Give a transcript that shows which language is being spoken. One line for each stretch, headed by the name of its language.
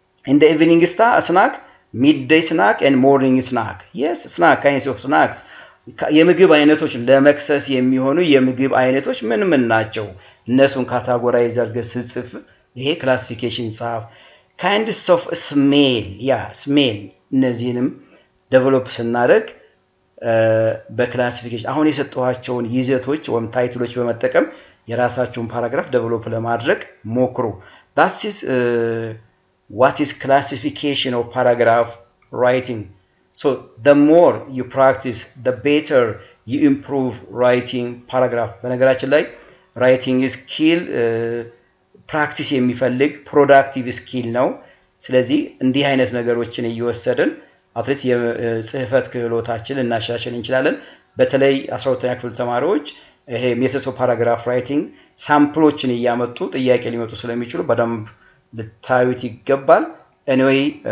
English: In the evening snack, midday snack, and morning snack. Yes, snack. Kinds of snacks.
Amharic: የምግብ አይነቶች ለመክሰስ የሚሆኑ የምግብ አይነቶች ምን ናቸው? እነሱን ካታጎራይዝ አድርገህ ስትጽፍ ይሄ ክላሲፊኬሽን ጻፍ።
English: kinds of smell, yeah, smell
Amharic: እነዚህንም ዴቨሎፕ ስናደርግ በክላሲፊኬሽን አሁን የሰጠኋቸውን ይዘቶች ወይም ታይትሎች በመጠቀም የራሳችሁን ፓራግራፍ ዴቨሎፕ ለማድረግ ሞክሩ።
English: that is what is classification of paragraph writing. So the more you practice, the better you improve writing paragraph.
Amharic: በነገራችን ላይ writing skill practice የሚፈልግ productive skill ነው። ስለዚህ እንዲህ አይነት ነገሮችን እየወሰድን አትሊስት የጽህፈት ክህሎታችንን እናሻሽል እንችላለን። በተለይ 12ኛ ክፍል ተማሪዎች ይሄ ሜተድስ ኦፍ ፓራግራፍ ራይቲንግ ሳምፕሎችን እያመጡ ጥያቄ ሊመጡ ስለሚችሉ በደንብ ልታዩት ይገባል። Anyway,